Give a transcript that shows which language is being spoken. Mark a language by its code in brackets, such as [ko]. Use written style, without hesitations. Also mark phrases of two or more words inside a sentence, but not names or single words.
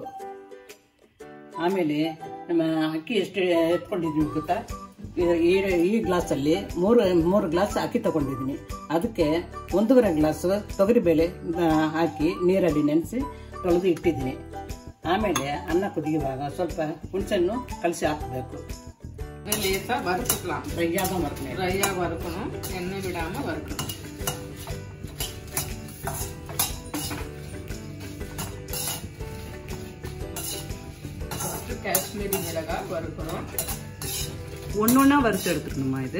[kn] ಆಮೇಲೆ ನಮ್ಮ ಅಕ್ಕಿ ಎಷ್ಟು ಎತ್ಕೊಂಡಿದ್ವಿ ಗೊತ್ತಾ? ಈ ಗ್ಲಾಸಲ್ಲಿ 3 ಗ್ಲಾಸ್ ಅಕ್ಕಿ ತಗೊಂಡಿದ್ದೀನಿ. ಅದಕ್ಕೆ 1.5 ಗ್ಲಾಸ್ ತೊಗರಿಬೇಳೆ ಹಾಕಿ ನೀರಲ್ಲಿ ನೆನೆಸಿ ತೊಳೆದು ಇಟ್ಟಿದ್ದೀನಿ. ಆಮೇಲೆ ಅನ್ನ ಕುದಿಯುವಾಗ ಸ್ವಲ್ಪ ಹುಣಸೆಹಣ್ಣು ಕಲಸಿ ಹಾಕಬೇಕು. [ta] லேசாக வறுத்துக்கலாம். ட்ரையாக தான் வறுக்கணும். ட்ரையாக வறுக்கணும், எண்ணெய் விடாமல் வறுக்கணும். காஷ்மீரி மிளகாய் வறுக்கணும். ஒன்னொன்னா வறுத்து எடுத்துக்கணுமா? இது